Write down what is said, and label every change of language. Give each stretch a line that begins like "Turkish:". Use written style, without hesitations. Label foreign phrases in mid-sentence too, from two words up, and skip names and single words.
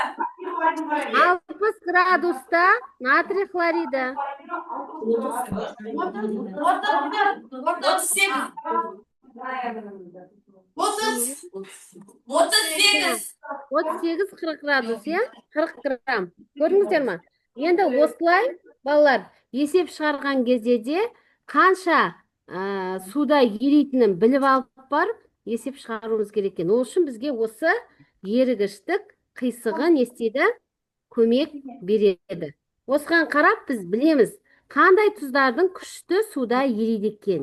Uzbek: 60 gradusda natriy xloridi. 38-40 gradus, ya? 40 gramm. Ko'rdingizlarmi?
Kazakh: Endi osылай, балалар, есеп шығарған кезде де қанша суда еритінін біліп алып барып, есеп шығаруымыз керек екен. Ол үшін бізге осы ерігіштік қисығы не істейді? Көмек береді. Осыған қарап біз білеміз, қандай тұздардың күшті суда ериді екен.